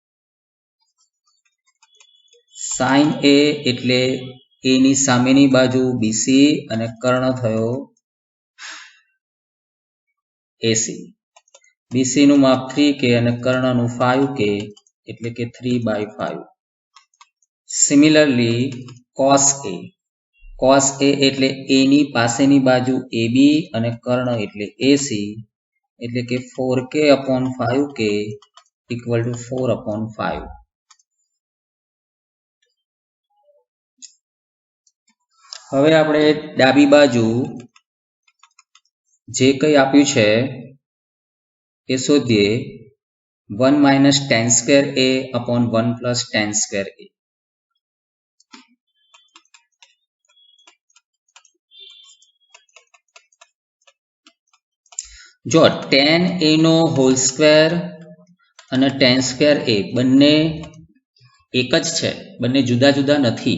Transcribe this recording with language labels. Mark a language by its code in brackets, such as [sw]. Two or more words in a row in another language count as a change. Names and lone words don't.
[en] sin a [gu] એટલે a ની સામેની બાજુ BC અને કર્ણ થયો AC. BC નું માપ 3k અને કર્ણનું 5k એટલે કે 3/5. સિમિલરલી cos a. [en] cos a [gu] એટલે a ની પાસેની બાજુ AB અને કર્ણ એટલે AC એટલે કે 4k/5k [en] equal to [gu] 4/5. હવે આપણે ડાબી બાજુ જે કંઈ આપ્યું છે એ શોધીએ. [en] 1 minus tan square a upon 1 plus tan square a. [gu] જો tan a નો [en] whole square [gu] અને tan square a બંને એક જ છે, બંને જુદા જુદા નથી.